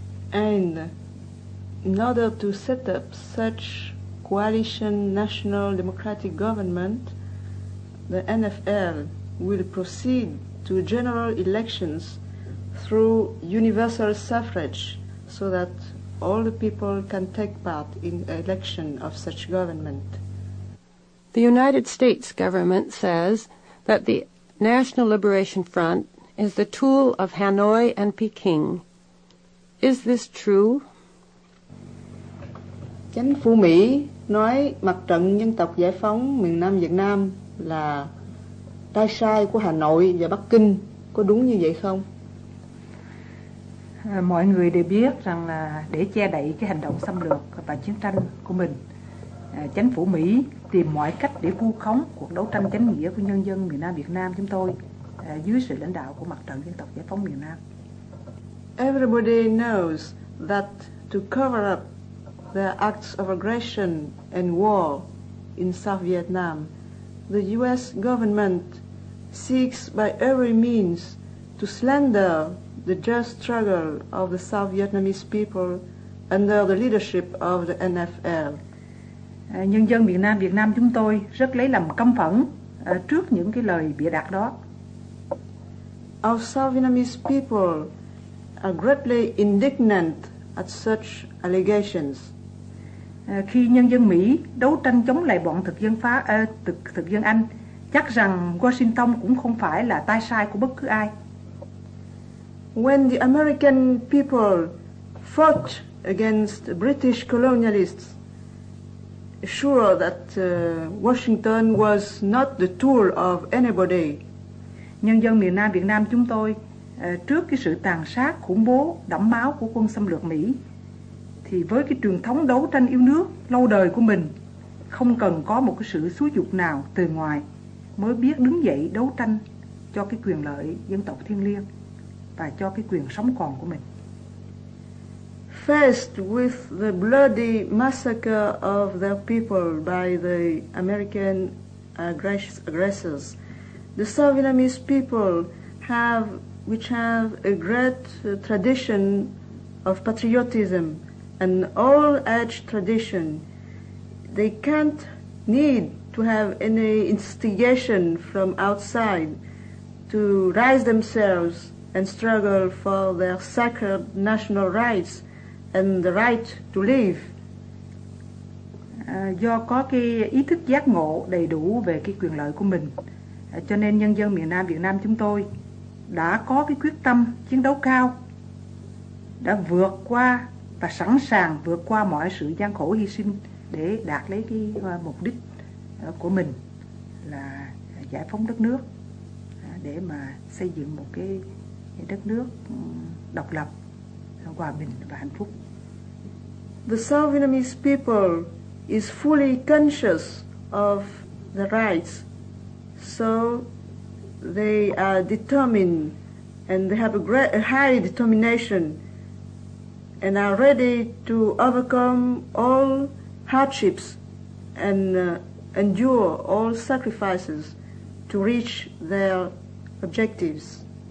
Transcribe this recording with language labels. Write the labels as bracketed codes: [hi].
[en] And in order to set up such coalition national democratic government, the NFL will proceed to general elections through universal suffrage so that all the people can take part in election of such government. The United States government says that the National Liberation Front is the tool of Hanoi and Peking. Is this true? [vi] Chính phủ Mỹ nói mặt trận dân tộc giải phóng miền Nam Việt Nam là tay sai của Hà Nội và Bắc Kinh. Có đúng như vậy không? Mọi người đều biết rằng là để che đậy cái hành động xâm lược và chiến tranh của mình, chính phủ Mỹ tìm mọi cách để vu khống cuộc đấu tranh chánh nghĩa của nhân dân miền Nam Việt Nam chúng tôi dưới sự lãnh đạo của Mặt trận Dân tộc Giải phóng miền Nam. [en] Everybody knows that to cover up their acts of aggression and war in South Vietnam, the U.S. government seeks by every means to slander the just struggle of the South Vietnamese people under the leadership of the NFL. [vi] Nhân dân miền Nam Việt Nam chúng tôi rất lấy làm căm phẫn trước những cái lời bịa đặt đó. [en] Our South Vietnamese people are greatly indignant at such allegations. [vi] Khi nhân dân Mỹ đấu tranh chống lại bọn thực dân Anh, chắc rằng Washington cũng không phải là tay sai của bất cứ ai. [en] When the American people fought against British colonialists, sure that Washington was not the tool of anybody. [vi] Nhân dân miền Nam Việt Nam chúng tôi trước cái sự tàn sát, khủng bố, đẫm máu của quân xâm lược Mỹ, thì với cái truyền thống đấu tranh yêu nước lâu đời của mình, không cần có một cái sự xúi giục nào từ ngoài mới biết đứng dậy đấu tranh cho cái quyền lợi dân tộc thiêng liêng và cho cái quyền sống còn của mình. [en] Faced with the bloody massacre of their people by the American aggressors, the South Vietnamese people which have a great tradition of patriotism and all-age tradition, they can't need to have any instigation from outside to rise themselves and struggle for their sacred national rights and the right to live. [vi] Do có cái ý thức giác ngộ đầy đủ về cái quyền lợi của mình, cho nên nhân dân miền Nam Việt Nam chúng tôi đã có cái quyết tâm chiến đấu cao, đã vượt qua và sẵn sàng vượt qua mọi sự gian khổ hy sinh để đạt lấy cái mục đích của mình là giải phóng đất nước, để mà xây dựng một cái đất nước độc lập, hòa bình và hạnh phúc. [en] The South Vietnamese people is fully conscious of the rights, so they are determined and they have a high determination and are ready to overcome all hardships and endure all sacrifices to reach their objectives.